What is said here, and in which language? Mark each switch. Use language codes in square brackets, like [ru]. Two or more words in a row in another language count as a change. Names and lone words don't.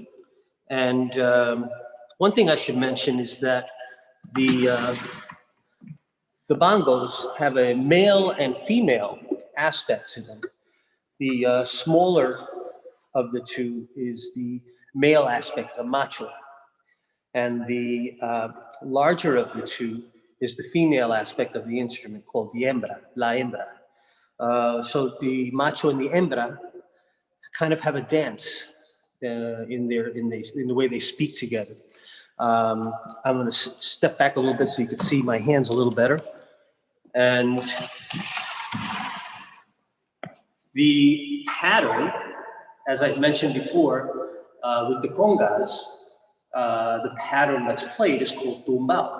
[en] And one thing I should mention is that the bongos have a male and female aspect to them. The smaller of the two is the male aspect, the macho. And the larger of the two is the female aspect of the instrument called the hembra, [es] la hembra. [en] So the macho and the hembra kind of have a dance in the way they speak together. I'm going to step back a little bit so you can see my hands a little better. And the pattern, as I mentioned before, with the congas, the pattern that's played is called tumbao.